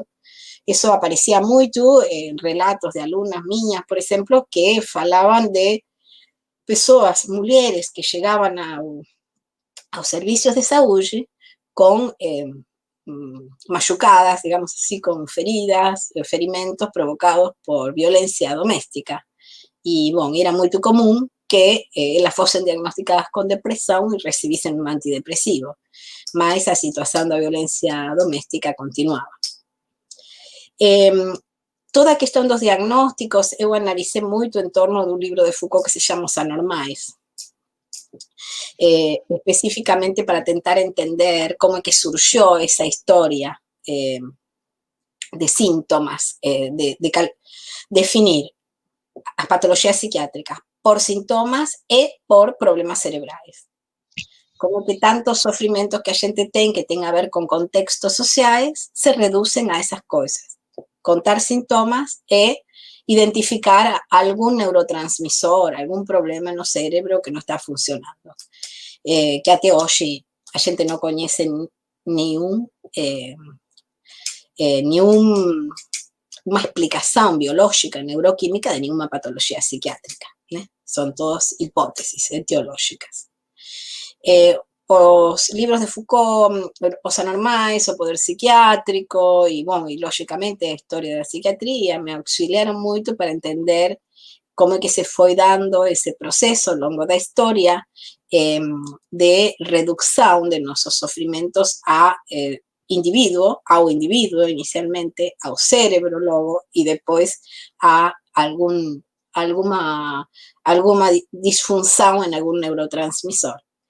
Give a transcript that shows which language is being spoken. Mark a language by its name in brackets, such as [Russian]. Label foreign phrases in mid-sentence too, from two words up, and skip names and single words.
[Spanish] Eso aparecía mucho en relatos de alumnas mías, por ejemplo, que falaban de personas, mujeres que llegaban a los servicios de salud con machucadas, digamos así, con [Portuguese] feridas, ferimentos [Spanish] provocados por violencia doméstica. Y bueno, era muy común que las fuesen diagnosticadas con depresión y recibiesen un antidepresivo. Mas esa situación de violencia doméstica continuaba. [Portuguese] Toda a questão dos diagnósticos eu analicé muito em torno de um livro de Foucault que se chama Os Anormais, especificamente para tentar entender como é que surgiu essa história de síntomas, definir as patologias psiquiátricas por sintomas e por problemas cerebrais. Como que tantos sofrimentos que a gente tem que tem a ver com contextos sociais se reduzem a essas coisas. [Spanish] Contar sintomas e identificar algún neurotransmisor, algún problema [Portuguese] no cérebro [Spanish] que no está funcionando. [Portuguese] Que até hoje a gente não conhece nenhuma explicação biológica, neuroquímica de nenhuma patologia psiquiátrica, né? São todas hipóteses etiológicas. [Spanish] Os libros de Foucault, Os Anormais, O Poder Psiquiátrico y, bueno, y lógicamente la historia de la psiquiatría me auxiliaron mucho para entender cómo es que se fue dando ese proceso a lo largo de la historia de reducción de nuestros sufrimientos a individuo, [Portuguese] ao individuo inicialmente, ao cerebro logo, [Spanish] y después a alguna disfunción en algún neurotransmisor.